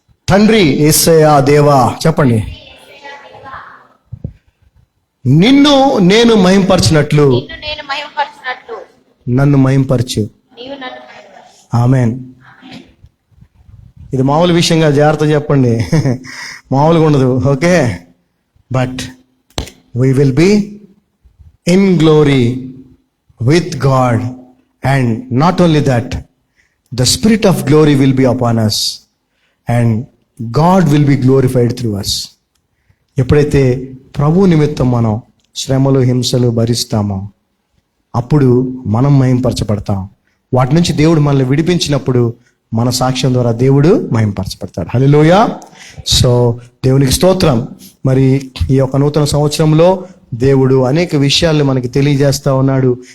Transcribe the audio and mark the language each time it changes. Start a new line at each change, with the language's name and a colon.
Telugu: తండ్రి యేసయ్యా దేవా, చెప్పండి. నిన్ను నేను మహింపరచినట్లు నన్ను మహింపరచు. ఆమేన్. ఇది మామూలు విషయంగా జాగ్రత్త చెప్పండి, మామూలుగా ఉండదు.
English: Okay, but we will be in glory with God, and not only that, the spirit of glory will be upon us and God will be glorified through us.
Telugu: ఎప్పుడైతే ప్రభు నిమిత్తం మనం శ్రమలు, హింసలు భరిస్తామో అప్పుడు మనం మహింపరచబడతాం. వాటి నుంచి దేవుడు మనల్ని విడిపించినప్పుడు మన సాక్ష్యం ద్వారా దేవుడు మహింపరచబడతాడు. హల్లెలూయా. సో దేవునికి స్తోత్రం. మరి ఈ యొక్క నూతన సంవత్సరంలో దేవుడు అనేక విషయాల్ని మనకి తెలియజేస్తా ఉన్నాడు.